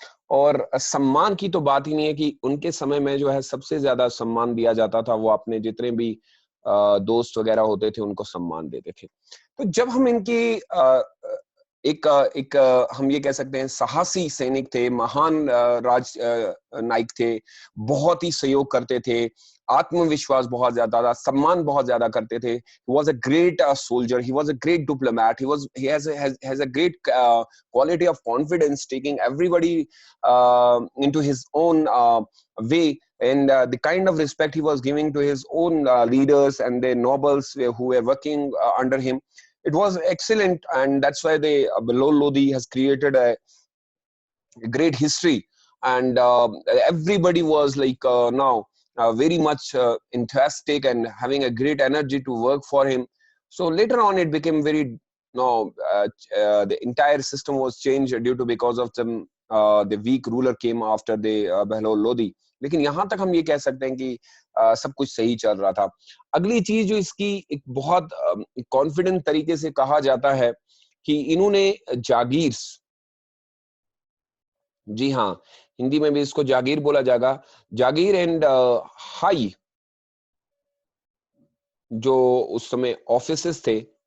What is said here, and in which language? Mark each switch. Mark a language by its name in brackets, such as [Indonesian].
[Hindi] और सम्मान की तो बात ही नहीं है कि उनके समय में जो है सबसे ज्यादा सम्मान दिया जाता था, वो अपने जितने भी दोस्त वगैरह होते थे उनको सम्मान देते थे। तो जब हम इनकी एक हम ये कह सकते हैं साहसी सैनिक थे, महान राज नायक थे, बहुत ही सहयोग करते थे, आत्मविश्वास बहुत ज्यादा था, सम्मान बहुत ज्यादा करते थे. [English] He was a great soldier. He was a great diplomat. He has a great quality of confidence, taking everybody into his own way, and the kind of respect he was giving to his own leaders and the nobles who were working under him. It was excellent, and that's why Bilal Lodi has created a great history, and everybody was like now very much enthusiastic and having a great energy to work for him. So later on it became very no the entire system was changed due to because of some the weak ruler came after the Behlol Lodi. [Hindi] लेकिन यहाँ तक हम ये कह सकते हैं कि सब कुछ सही चल रहा था. अगली चीज जो इसकी एक बहुत कॉन्फिडेंट तरीके से कहा जाता है कि इन्होंने जागीर, जी हाँ, हिंदी में भी इसको जागीर बोला जाएगा, जागीर एंड हाई जो उस समय ऑफिसेस थे